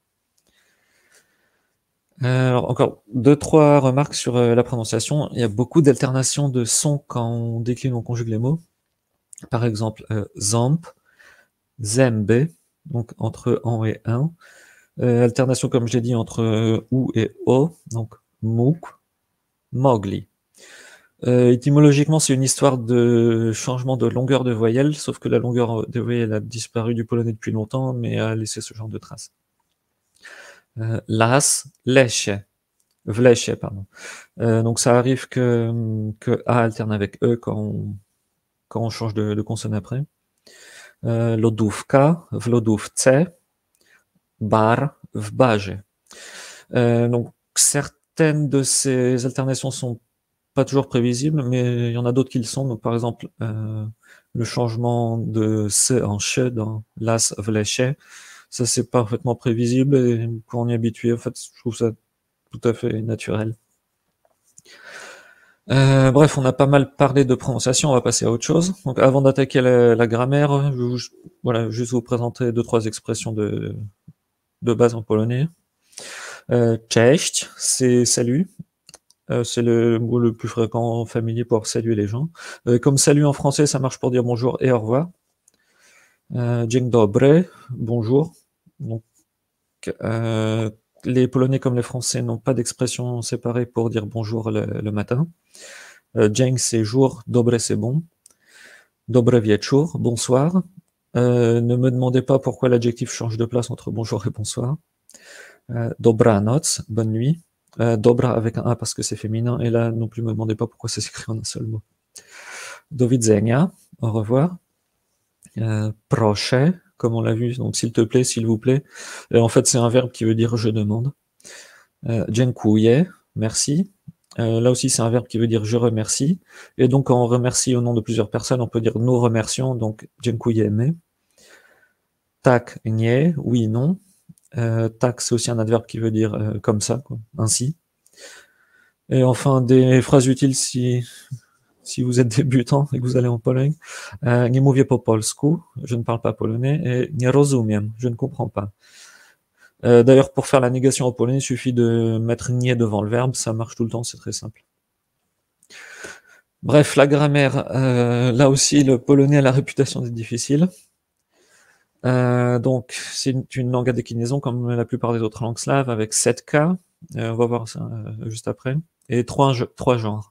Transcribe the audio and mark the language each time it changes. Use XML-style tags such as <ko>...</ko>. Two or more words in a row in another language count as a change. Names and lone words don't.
<fr>Alors encore 2-3 remarques sur la prononciation. Il y a beaucoup d'alternations de sons quand on décline, on conjugue les mots. Par exemple,</fr> <pl>zamp, zęby,</pl> <fr>donc entre en et un. Alternation, comme je l'ai dit, entre ou et o, donc</fr> <pl>mógł, mogli.</pl> <fr>Étymologiquement, c'est une histoire de changement de longueur de voyelle, sauf que la longueur de voyelle a disparu du polonais depuis longtemps, mais a laissé ce genre de traces.</fr> <pl>Las, lesie, w lesie,</pl> <fr>pardon. Donc ça arrive que A alterne avec E quand on change de consonne après.</fr> <pl>Lodówka, w lodówce, bar, w barze.</pl> <fr>Donc certaines de ces alternations sont pas toujours prévisibles, mais il y en a d'autres qui le sont. Donc par exemple, le changement de se en che dans</fr> <pl>las, w lesie,</pl> <fr>ça c'est parfaitement prévisible, et quand on y est habitué, en fait, je trouve ça tout à fait naturel. Bref, on a pas mal parlé de prononciation, on va passer à autre chose. Donc avant d'attaquer la grammaire, je vais juste vous présenter 2-3 expressions de base en polonais. Cześć, c'est salut. C'est le mot le plus fréquent familier pour saluer les gens. Comme salut en français, ça marche pour dire bonjour et au revoir.</fr> <pl>Dzień dobry,</pl> <fr>bonjour. Donc, les Polonais comme les Français n'ont pas d'expression séparée pour dire bonjour le matin. Dzień c'est jour, dobre c'est bon.</fr> <pl>Dobry wieczór,</pl> <fr>bonsoir. Ne me demandez pas pourquoi l'adjectif change de place entre bonjour et bonsoir. Dobranoc, bonne nuit. Dobra avec un A parce que c'est féminin, et là non plus me demandez pas pourquoi ça s'écrit en un seul mot.</fr> <pl>Do widzenia,</pl> <fr>au revoir. Proszę, comme on l'a vu, donc s'il te plaît, s'il vous plaît. En fait, c'est un verbe qui veut dire je demande. Dziękuję, merci. Là aussi, c'est un verbe qui veut dire je remercie. Et donc, quand on remercie au nom de plusieurs personnes, on peut dire nous remercions, donc dziękujemy.</fr> <pl>Tak, nie,</pl> <fr>oui, non. Tak, c'est aussi un adverbe qui veut dire comme ça, quoi, ainsi. Et enfin, des phrases utiles si vous êtes débutant et que vous allez en Pologne.</fr> <pl>Nie mówię po polsku,</pl> <fr>je ne parle pas polonais, et</fr> <pl>nie rozumiem,</pl> <fr>je ne comprends pas. D'ailleurs, pour faire la négation en polonais, il suffit de mettre nie devant le verbe, ça marche tout le temps, c'est très simple. Bref, la grammaire, là aussi, le polonais a la réputation d'être difficile. Donc, c'est une langue à déclinaison comme la plupart des autres langues slaves, avec 7 cas, on va voir ça juste après, et 3 genres.</fr>